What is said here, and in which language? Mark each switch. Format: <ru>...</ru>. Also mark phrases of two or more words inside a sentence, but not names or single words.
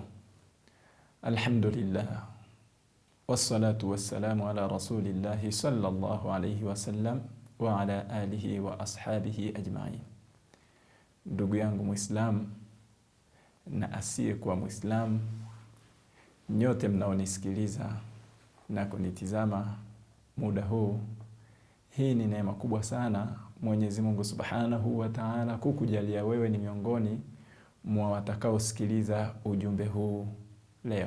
<ar>Alhamdulillah. والصلاة والسلام على رسول الله صلى الله عليه وسلم وعلى آله وأصحابه أجمعين.</ar> <sw>Ndugu yangu Muislam na asiye kuwa Muislam, nyote mnaonisikiliza na kunitizama muda huu, hii ni neema kubwa sana Mwenyezi Mungu</sw> <ar>سبحانه وتعالى</ar> <sw>kukujalia wewe ni miongoni mwa watakaosikiliza ujumbe huu leo.</sw>